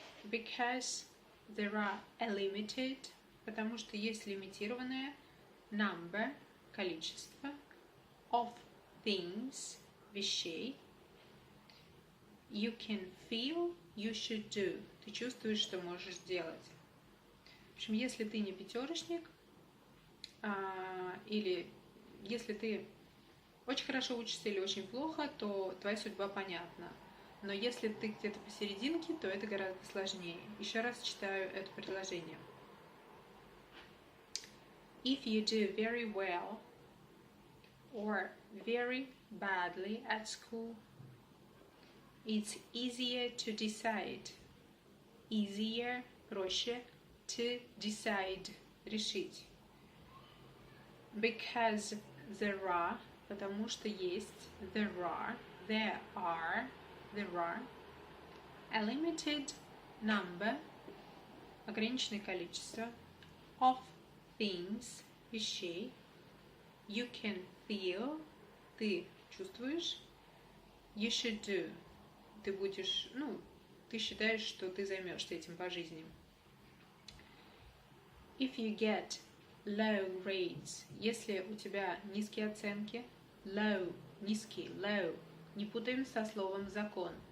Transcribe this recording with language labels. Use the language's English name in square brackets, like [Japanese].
[English] Because there are a limited, [Russian] потому что есть лимитированное [English] number, [Russian] количество, [English] of things, [Russian] вещей. [English] You can feel, you should do. [Russian] Ты чувствуешь, что можешь сделать. В общем, если ты не пятерочник, или если ты очень хорошо учишься или очень плохо, то твоя судьба понятна. Но если ты где-то посерединке, то это гораздо сложнее. Еще раз читаю это предложение. [English] If you do very well or very badly at school, it's easier to decide. Easier – [Russian] проще, [English] to decide – [Russian] решить. [English] Because there are – [Russian] потому что есть, [English] there are a limited number, [Russian] ограниченное количество, [English] of things, [Russian] вещей. [English] You can feel, [Russian] ты чувствуешь. [English] You should do, [Russian] ты будешь, ты считаешь, что ты займешься этим по жизни. [English] If you get low grades, [Russian] если у тебя низкие оценки, low, низкий, low, не путаем со словом закон.